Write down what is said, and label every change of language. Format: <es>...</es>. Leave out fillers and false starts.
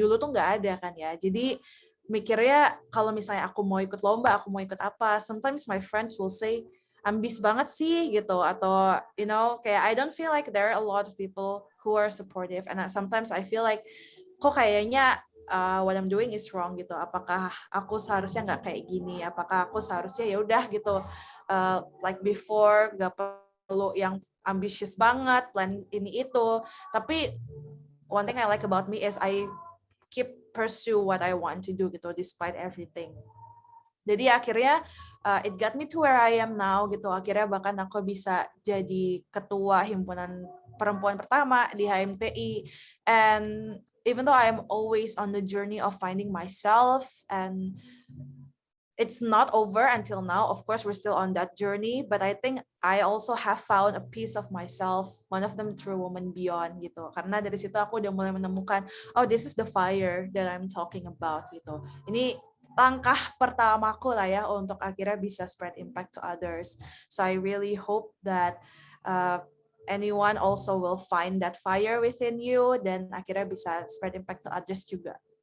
<id>Dulu tuh nggak ada kan ya, jadi mikirnya kalau misalnya aku mau ikut lomba, aku mau ikut apa,</id> <en>sometimes my friends will say,</en> <id>ambis banget sih gitu, atau kayak</id> <en>I don't feel like there are a lot of people who are supportive, and sometimes I feel like</en> <id>kok kayaknya</id> <en>what I'm doing is wrong</en> <id>gitu. Apakah aku seharusnya nggak kayak gini? Apakah aku seharusnya ya udah gitu</id> <en>like before,</en> <id>nggak lo yang ambitious banget, plan ini itu. Tapi</id> <en>one thing I like about me is I keep pursue what I want to do</en> <id>gitu</id> <en>despite everything.</en> <id>Jadi akhirnya</id> <en>it got me to where I am now</en> <id>gitu. Akhirnya bahkan aku bisa jadi ketua himpunan perempuan pertama di HMTI.</id> <en>And even though I am always on the journey of finding myself, and it's not over until now. Of course, we're still on that journey, but I think I also have found a piece of myself, one of them through Women Beyond</en> <id>gitu. Karena dari situ aku udah mulai menemukan, oh,</id> <en>this is the fire that I'm talking about</en> <id>gitu. Ini langkah pertamaku lah ya untuk akhirnya bisa</id> <en>spread impact to others. So I really hope that anyone also will find that fire within you</en> <id>dan akhirnya bisa</id> <en>spread impact to others</en> <id>juga.</id>